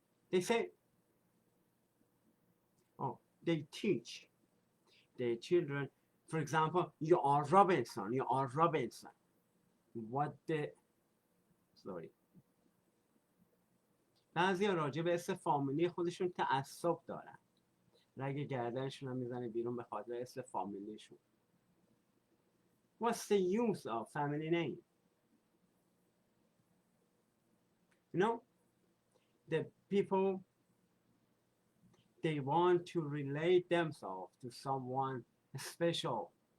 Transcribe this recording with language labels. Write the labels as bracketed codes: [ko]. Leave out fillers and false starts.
[en] They say, oh, they teach their children, for example, you are Robinson, you are Robinson. What the, sorry. [fa] بعضی راجع به اسم فامیلی خودشون تعصب دارن. رگ گردنشون هم میزنه بیرون به خاطر اسم فامیلیشون. [en] What's the use of family name? You know, the people, they want to relate themselves to someone special.